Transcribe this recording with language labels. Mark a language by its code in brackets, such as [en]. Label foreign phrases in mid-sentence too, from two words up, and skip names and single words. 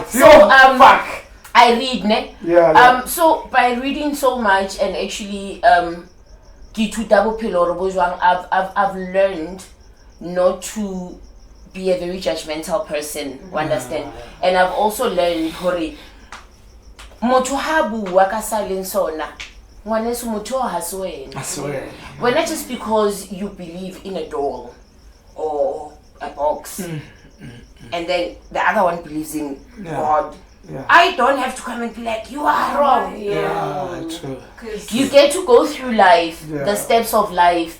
[en] So, I read, ne? Yeah. So by reading so much and actually, I've learned not to be a very judgmental person, understand? And I've also learned [st] hore motho ha bua ka silensona ngwaneso motho ha se wena. [en] I swear. Well, not just because you believe in a doll or a box, and then the other one believes in God. Yeah. I don't have to come and be like, you are wrong. Yeah, true. You get to go through life, the steps of life.